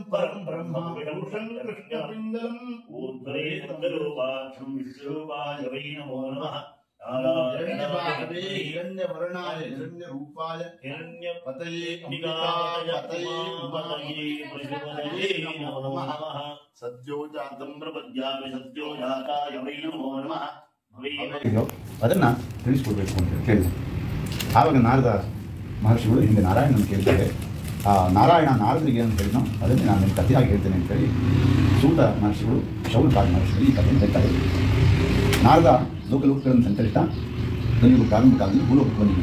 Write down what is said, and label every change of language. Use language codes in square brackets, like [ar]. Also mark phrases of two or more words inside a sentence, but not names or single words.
[sa] परं ब्रह्म विभूषं कृष्णपिण्डम् ऊर्ध्वरे तद्रूपाक्षं विष्णुरूपाय वै नमो नमः हिरण्यवर्णाय हिरण्यरूपाय हिरण्यपतये निगाय पतये नमो नमः सद्यो जातं प्रपद्यामि सद्यो जाताय वै नमो नमः [kn] ಅದನ್ನ ತಿಳಿಸ್ಕೊಡ್ಬೇಕು ಅಂತ ಕೇಳಿದೆ. ಆವಾಗ ನಾರದ ಮಹರ್ಷಿಗಳು ಹಿಂದೆ ನಾರಾಯಣನ ಕೇಳ್ತಾರೆ. ಆ ನಾರಾಯಣ ನಾರದರಿಗೆ ಅಂತ ಹೇಳಿದ್ನೋ ಅದನ್ನೇ ನಾನು ನಿನ್ನ ಕಥೆಯಾಗಿ ಹೇಳ್ತೇನೆ ಅಂತೇಳಿ ಸೂತ ಮಹರ್ಷಿಗಳು ಶೌನಕಾದ ಮಹರ್ಷಿಗಳು ಈ ಕಥೆಯನ್ನು ಹೇಳ್ತಾರೆ. ನಾರದ ಲೋಕಲೋಕಗಳನ್ನು ಸಂಚರಿಸ್ತಾ ಕಲಿಯುಗ ಪ್ರಾರಂಭ ಕಾಲದಲ್ಲಿ ಭೂಲೋಕಕ್ಕೆ ಬಂದಿದೆ.